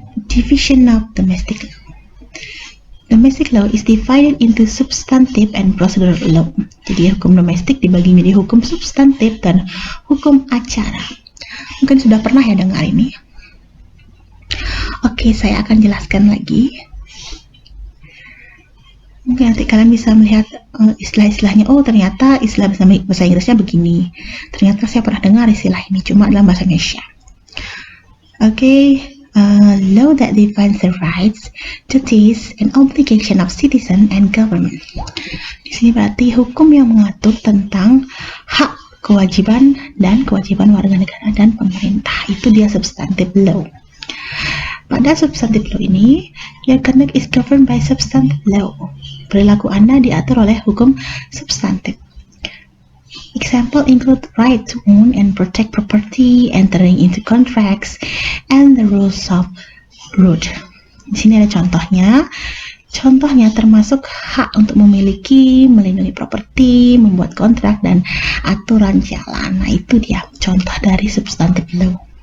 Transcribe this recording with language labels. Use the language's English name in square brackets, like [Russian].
[English] Division of domestic law. Domestic law is divided into substantive and procedural law. [Indonesian] Jadi hukum domestik dibagi menjadi hukum substantif dan hukum acara. Mungkin sudah pernah ya dengar ini. Oke, saya akan jelaskan lagi. Mungkin nanti kalian bisa melihat istilah-istilahnya. Oh, ternyata istilah bahasa Inggrisnya begini. Ternyata saya pernah dengar istilah ini, cuma dalam bahasa Indonesia. [English] Oke, law that defines the rights, duties, and obligation of citizen and government. [Indonesian] Di sini berarti hukum yang mengatur tentang hak, kewajiban, dan kewajiban warga negara dan pemerintah. Itu dia substantive law. [English] Pada substantive law ini, your conduct is governed by substantive law. [Indonesian] Perilaku Anda diatur oleh hukum substantif. [English] Example include right to own and protect property, entering into contracts, and the rules of road. [Indonesian] Di sini ada contohnya. Contohnya termasuk hak untuk memiliki, melindungi properti, membuat kontrak, dan aturan jalan. Nah, itu dia contoh dari substantive law.